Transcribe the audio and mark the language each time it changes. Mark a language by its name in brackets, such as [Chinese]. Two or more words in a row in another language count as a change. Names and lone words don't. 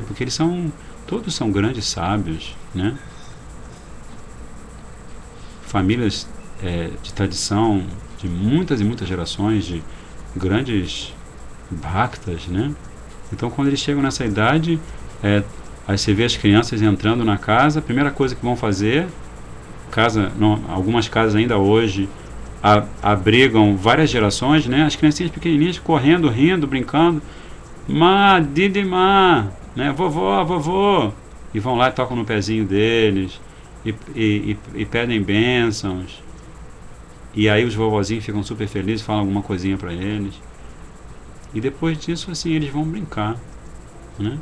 [Portuguese] Porque todos são grandes sábios, né? Famílias de tradição de muitas e muitas gerações, de grandes bhaktas, né? Então, quando eles chegam nessa idade, aí você vê as crianças entrando na casa, a primeira coisa que vão fazer, algumas casas ainda hoje abrigam várias gerações, né? As criancinhas pequenininhas correndo, rindo, brincando, [Hindi] ma, didi, ma, [Portuguese] né? Vovó, vovô, e vão lá e tocam no pezinho deles e pedem bênçãos. E aí os vovozinhos ficam super felizes, falam alguma coisinha para eles. E depois disso, assim, eles vão brincar, né?